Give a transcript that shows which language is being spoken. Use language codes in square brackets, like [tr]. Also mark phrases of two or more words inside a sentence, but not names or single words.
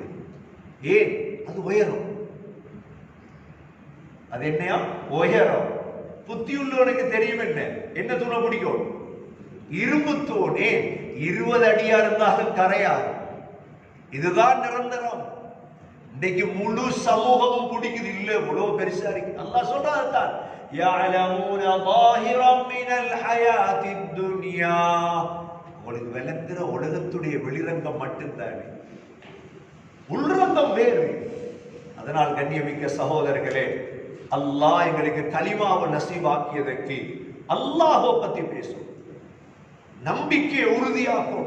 [ta] ஏன்? அது உயரம். அது என்னையா? உயரம். புத்தி உள்ளவனுக்கு தெரியும் என்ன தூணை பிடிக்கும்? இரும்பு தூண். 20 அடியா இருந்தாலும் கரையாது. இதுதான் நிரந்தரம். இன்னைக்கு முழு சமூகமும் பிடிக்குது. இல்ல, இவ்வளவு பெருசா இருக்கு. அல்லாஹ் சொல்றான், [ar] يَعْلَمُونَ ظَاهِرًا مِنَ الْحَيَاةِ الدُّنْيَا. [ta] உங்களுக்கு விளங்குற உலகத்துடைய வெளிரங்கம் மட்டும்தானே, உள்ரங்கம் வேறு. அதனால் கண்ணியமிக்க சகோதரர்களே, அல்லாஹ் எங்களுக்கு கலிமாவை நசீபாக்கியதற்கு அல்லாஹ்வை பத்தி பேசும், நம்பிக்கை உறுதியாகும்.